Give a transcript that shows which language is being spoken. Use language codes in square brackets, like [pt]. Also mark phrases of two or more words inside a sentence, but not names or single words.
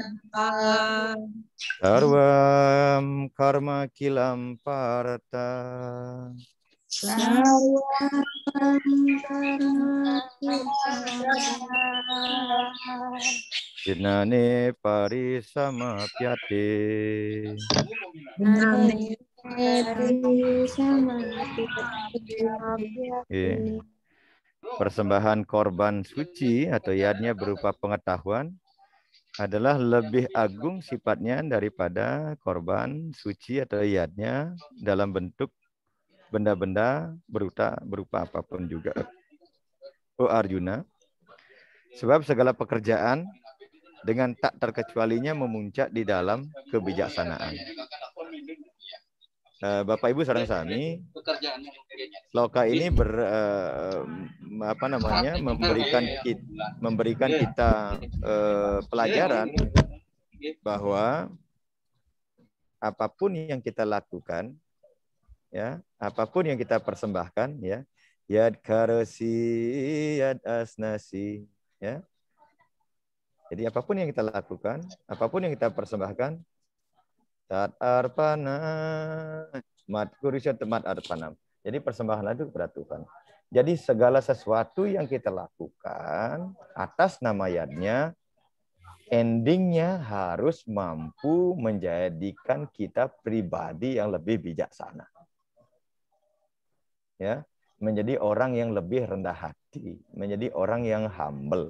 [sa] Sarvam karma kilam parata. Jenane parisamapyate. [id] Persembahan korban suci atau yadnya berupa pengetahuan adalah lebih agung sifatnya daripada korban suci atau yadnya dalam bentuk benda-benda berupa apapun juga. Oh Arjuna, sebab segala pekerjaan dengan tak terkecualinya memuncak di dalam kebijaksanaan. Bapak Ibu [jv] sareng sami, [id] sloka ini memberikan kita pelajaran bahwa apapun yang kita lakukan, ya, apapun yang kita persembahkan, ya, [sa] yad karasi, yad asnasi, [id] ya. Jadi apapun yang kita lakukan, apapun yang kita persembahkan, [sa] tat arpana, mat kurisya temat arpana. [id] Jadi persembahan itu kepada Tuhan. Jadi segala sesuatu yang kita lakukan atas nama yadnya, endingnya harus mampu menjadikan kita pribadi yang lebih bijaksana. Ya, menjadi orang yang lebih rendah hati, menjadi orang yang humble.